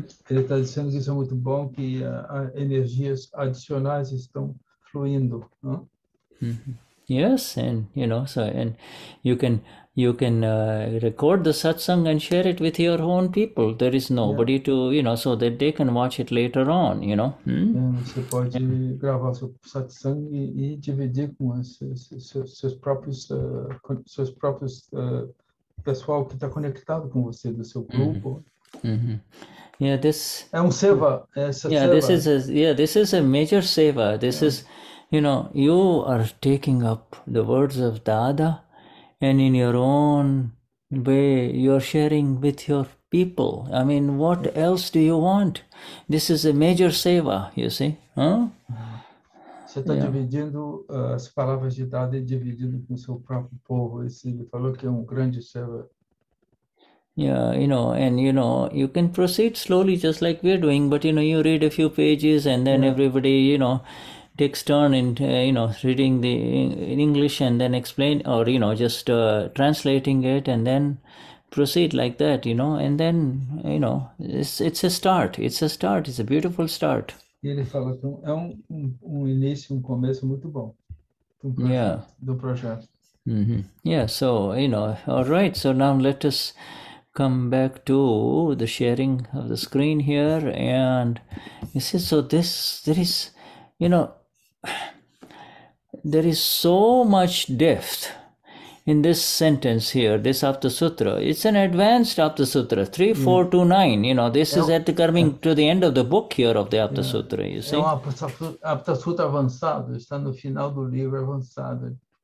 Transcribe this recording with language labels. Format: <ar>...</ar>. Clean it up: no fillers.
<pt>Ele está dizendo que isso é muito bom, que energias adicionais estão fluindo.</pt> <en>Yes, and and you can record the satsang and share it with your own people. There is nobody to, so that they can watch it later on,</en> <pt>Você pode gravar seu satsang e dividir com seus próprios pessoal que está conectado com você, do seu grupo.</pt> <en>Yeah, this</en> <pt>é seva.</pt> <en>This is a major seva. This is, you are taking up the words of Dada, and in your own way, you're sharing with your people. I mean, what else do you want? This is a major seva, you see?</en> <pt>Você está dividindo as palavras de Dada e dividindo com o seu próprio povo. Ele falou que é grande seva.</pt> <en>Yeah, and you can proceed slowly just like we're doing, but you read a few pages and then everybody, takes turn in, reading in English and then explain, or, just translating it and then proceed like that, and then, it's a start. It's a beautiful start.</en> <pt>Ele falou que é início, começo muito bom do projeto.</pt> <en>Yeah, so, all right, so now let us come back to the sharing of the screen here, and you see, so there is so much depth in this sentence here, this Aptasutra. It's an advanced Aptasutra, 3, 4 to 9. This is coming to the end of the book here of the Aptasutra, you see.</en> <pt>É Aptasutra avançado, está no final do livro avançado.</pt>